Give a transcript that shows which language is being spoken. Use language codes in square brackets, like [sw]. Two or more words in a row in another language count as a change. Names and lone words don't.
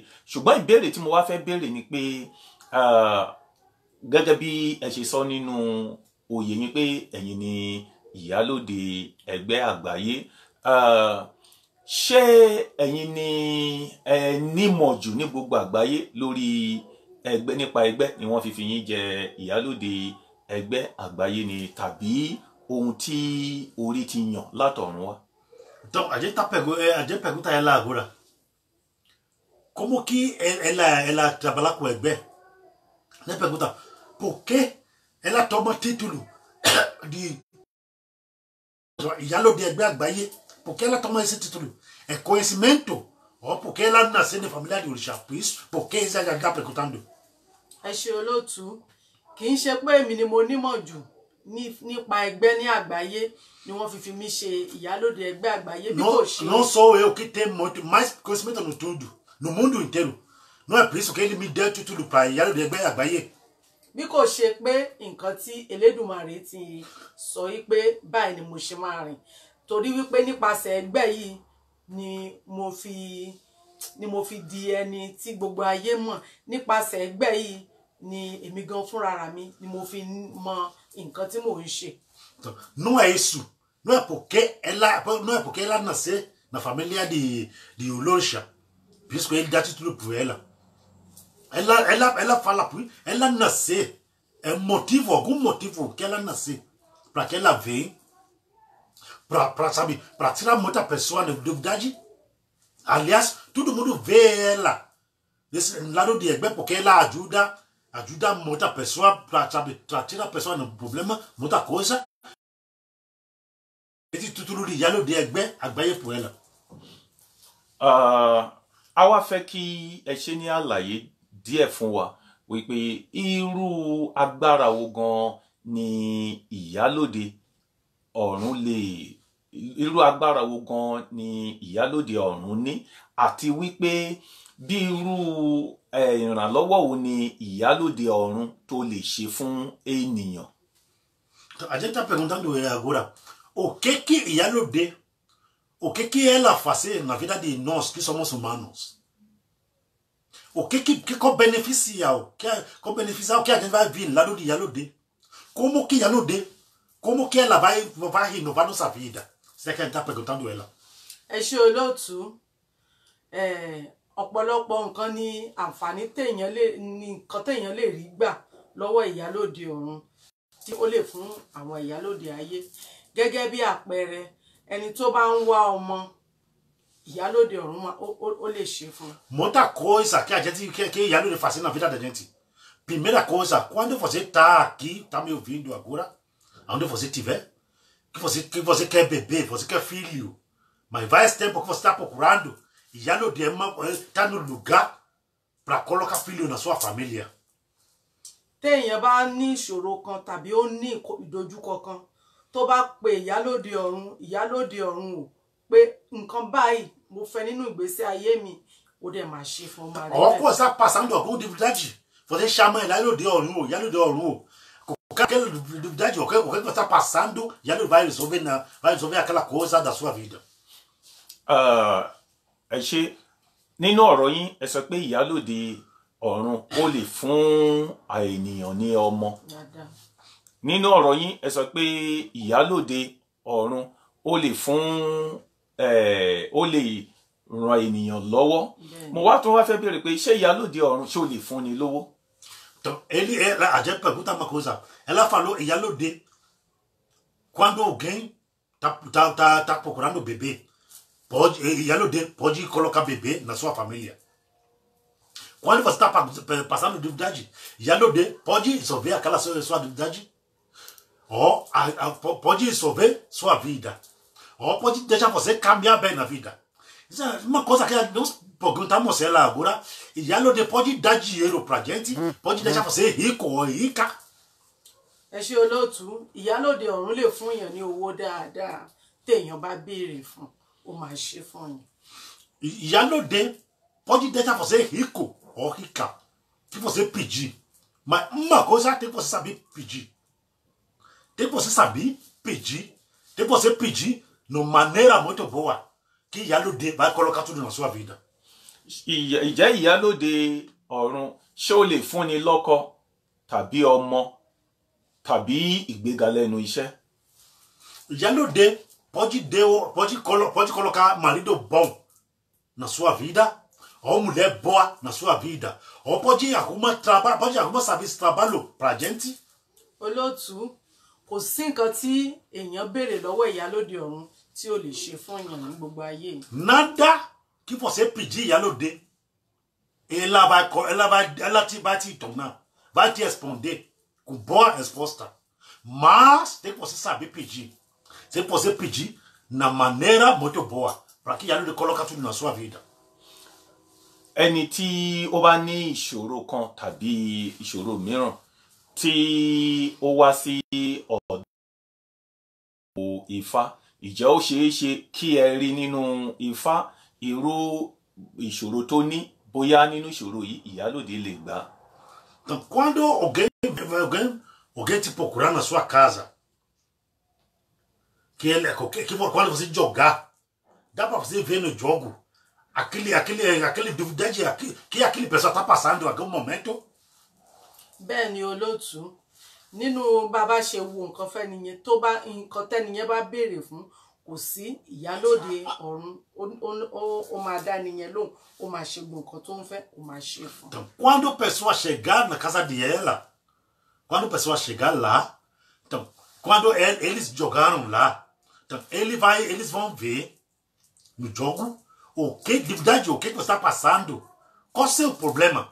[yo] Ṣùgbọ́n ìbéèrè tí mo wá fẹ́ béèrè ni pé gẹ́gẹ́ bí ẹ ṣe sọ nínú oyè yín pé ẹ̀yin ni Ìyálóde ẹgbẹ́ àgbáyé, ṣé ẹ̀yin ni ẹ nímọ̀ jù ní gbogbo àgbáyé lórí ẹgbẹ́ nípa ẹgbẹ́ ni wọ́n fi yín jẹ Ìyálóde ẹgbẹ́ àgbáyé ni tàbí ohun tí orí ti yàn látọ̀run wá? [pt] Então, a gente pergunta a ela agora, como que ela trabalha com Egbe? A gente pergunta, por que ela toma título de [yo] Ìyálóde ẹgbẹ́ àgbáyé? [pt] Por que ela toma esse título? É conhecimento? Ou porque ela nasceu na família de orixá? Por isso, por que ela está perguntando? [yo] Ẹ ṣé olóòtú, kì í ṣe pé èmi ni mo nímọ̀ jù nípa ẹgbẹ́ ní àgbáyé ni wọ́n fi mí ṣe Ìyálóde ẹgbẹ́ àgbáyé bí kò ṣe. [pt] Não sou eu que tenho muito mais conhecimento no tudo, no mundo inteiro. Não é por isso que ele me deu título para [yo] Ìyálóde ẹgbẹ́ àgbáyé. Bí kò ṣe pé nǹkan tí Elédùmarè ti sọ wípé báyìí ni mo ṣe máa rìn, torí wípé nípasẹ̀ ẹgbẹ́ yìí ni mo fi di ẹni tí gbogbo ayé mọ̀. Nípasẹ̀ ẹgbẹ́ yìí ni èmi gan fúnra mi ni mo fi mọ nǹkan tí mò ń ṣe. [pt] Não é isso. Não é porque ela nasceu na família de Olorixá. Por isso que ele dá título para ela. Ela fala por ela nasceu. É algum motivo que ela nasceu. Para que ela venha. Para tirar muita pessoa na dúvida. Aliás, todo mundo vê ela desse lado de Egbe porque ela ajuda muita pessoa para tirar a pessoa no problema, muita coisa. Esse título de [yo] Ìyálóde ẹgbẹ́ àgbáyé [pt] por ela. [yo] A wá fẹ́ kí ẹ ṣe ní àlàyé díẹ̀ fún wa wípé irú agbára wo gan ni Ìyálóde ọ̀run irú agbára wo gan ni Ìyálóde ọ̀run ní, àti wípé bí irú ìrànlọ́wọ́ wo ni Ìyálóde ọ̀run tó lè ṣe fún ènìyàn? [pt] A gente está perguntando agora, o que Ìyálóde, o que ela faz na vida de nós que somos humanos? O que beneficia o que a gente vai vir lá do Ìyálóde? Como que Ìyálóde, como que ela vai renovar nossa vida? Isso é que a gente está perguntando ela. [yo] Ẹ ṣé olóòtú, ọ̀pọ̀lọpọ̀ nǹkan ni àǹfààní nǹkan téèyàn lè rí gbà lọ́wọ́ Ìyálóde ọ̀run tí ó lè fún àwọn Ìyálóde ayé. Gẹ́gẹ́ bí àpẹẹrẹ, ẹni tó bá ń wá ọmọ, ìyálóde ọ̀run ó lè ṣe fún. [pt] Muita coisa que a gente que Yalo faz na vida da gente. Primeira coisa, quando você tá aqui, tá me ouvindo agora, onde você estiver, que você quer beber, você quer filho, mas vai esse tempo que você está procurando, Yalo tá no lugar para colocar filho na sua família. [yo] Téèyàn bá ní ìṣòro kan tàbí ó ní ìdojúkọ kan tó bá pe ìyálóde ọ̀run o pé nǹkan báyìí mo fẹ́ nínú ìgbésí ayé mi ó dẹ̀ máa ṣe fún ọmọ rẹ̀. [pt] Ọkọ está passando alguma dificuldade, você chama [yo] ìyálóde ọ̀run o. [pt] Qualquer dificuldade, o que você está passando, Yalo vai resolver aquela coisa da sua vida. [yo] Ẹ ṣe nínú ọ̀rọ̀ yín ẹ sọ pé ìyálóde ọ̀run ó lè fún ènìyàn ní ọmọ. Nínú ọ̀rọ̀ yín ẹ sọ pé ìyálóde ọ̀run ó lè fún ó lè ran ènìyàn lọ́wọ́. Mo wá tún wá fẹ́ béèrè pé ṣé ìyálóde ọ̀run ṣó lè fún ni lówó? [pt] Então, a gente pergunta uma coisa. Ela falou, ìyálóde, quando alguém tá procurando bebê, ìyálóde pode colocar bebê na sua família. Quando você está passando dificuldade, ìyálóde pode resolver aquela sua dificuldade, ou pode resolver sua vida, ou pode deixar você caminhar bem na vida. Isso é uma coisa que nós perguntamos ela agora. Ìyálóde pode dar dinheiro pra gente, pode deixar você rico ou rica. [yo] Ẹ ṣé olóòtú, ìyálóde ọ̀run lè fún èèyàn ní owó dáadáa téèyàn bá béèrè fún, ó máa ṣe fún yín. [pt] Ìyálóde pode deixar você rico ou rica, se você pedir. Mas uma coisa tem que você saber pedir. Tem que você saber pedir. Tem que você pedir de maneira muito boa, que ìyálóde vai colocar tudo na sua vida. [yo] Ìjẹ́ ìyálóde ọ̀run ṣé ó lè fúnni lọ́kọ tàbí ọmọ tàbí ìgbéga lẹ́nu iṣẹ́? [pt] Ìyálóde pode colocar marido bom na sua vida, ou mulher boa na sua vida, ou pode arrumar trabalho, pode arrumar serviço trabalho pra gente. [yo] Olóòtú, kò sí nǹkan tí èèyàn béèrè lọ́wọ́ ìyálóde ọ̀run tí ó lè ṣe fún èèyàn ní gbogbo ayé. [pt] Nada que você pedir ìyálóde, ela vai te tornar, vai te responder com boa resposta. Mas tem que você saber pedir. Tem que você pedir na maneira muito boa, para que ìyálóde coloque tudo na sua vida. [yo] Ẹni tí ó bá ní ìṣòro kan tàbí ìṣòro mìíràn tí ó wá sí ọ̀dọ̀ Ifá, ìjẹ́ ó ṣeé ṣe kí ẹ rí nínú Ifá irú ìṣòro tó ní, bóyá nínú ìṣòro yìí ìyálóde lè gbà. [pt] Então, quando alguém te procurar na sua casa, quando você jogar, dá para você ver no jogo aquele dificuldade que aquele pessoa está passando em algum momento. [yo] Bẹ́ẹ̀ ni olóòtú, nínú bàbá ṣe wo nǹkan fẹ́ nìyẹn tó bá nǹkan tẹ́niyẹn bá béèrè fún, kò sí ìyálóde ọ̀run ó máa dá nìyẹn lóhùn, ó máa ṣe gbogbo nǹkan tó ń fẹ́, ó máa ṣe fún. [pt] Então, quando a pessoa chegar na casa de ela, quando a pessoa chegar lá, então, quando eles jogaram lá, então, eles vão ver no jogo o que você está passando, qual é o seu problema.